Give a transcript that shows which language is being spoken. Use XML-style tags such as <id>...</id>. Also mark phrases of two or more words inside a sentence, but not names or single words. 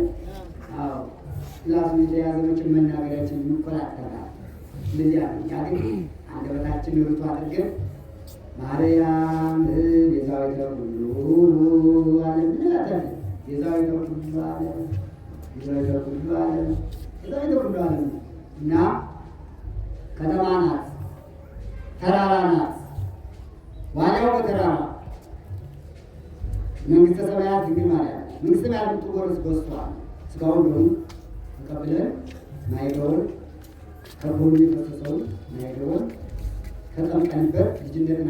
<am>አዎ ምላሱን የተያዘኖችን መናገሪያችን ይቆጣጠራል። እንደዚያ ነው። እኛ ግን አንደበታችን ርቱ አድርገን ማርያም</am> <gez>ቤዛዊተ ኩሉ ዓለም</gez> <am>እንላታለን።</am> <gez>ቤዛዊተ ኩሉ ዓለም ቤዛዊተ ኩሉ ዓለም ቤዛዊተ ኩሉ ዓለም</gez> <am>እና ከተማ ናት፣ ተራራ ናት። ዋናው በተራራ መንግሥተ ሰማያት ድንግል ማርያም መንግሥተ ሰማያት የምትወርስ በእሷ ሥጋውን ደሙ ተቀብለን ማይገውን ከጎኑ የፈሰሰውን ማይገውን ተጠምቀንበት ልጅነትን</am>